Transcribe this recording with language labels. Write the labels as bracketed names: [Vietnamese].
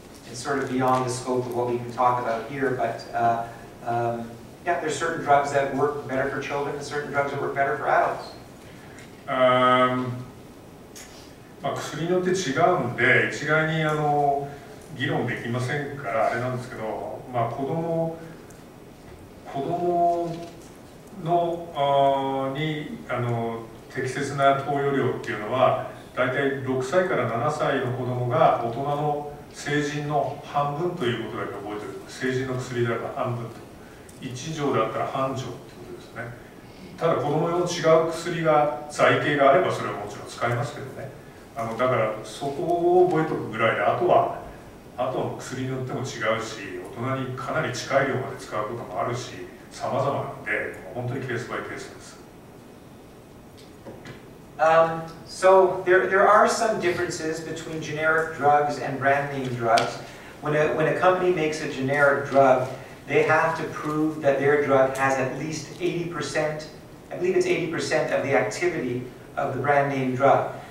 [English] It's sort of beyond the scope of what we can talk about here, but yeah, there's certain drugs that work better for children and certain drugs that work better for adults. [Japanese] 薬によって違うんで一概に議論できませんからあれなんですけど、子供に適切な投与量っていうのはだいたい6歳から7歳の子供が大人の成人の半分ということだけ覚えておく。成人の薬であれば半分と。1錠だったら半錠ってことですね。ただ子供用の違う薬が剤形があればそれはもちろん使いますけどね。だからそこを覚えておくぐらいで、あとは薬によっても違うし、大人にかなり近い量まで使うこともあるし、様々なんで本当にケースバイケースです。 [English] So there are some differences between generic drugs and brand name drugs. When a company makes a generic drug, they have to prove that their drug has at least 80%, I believe it's 80% of the activity of the brand name drug.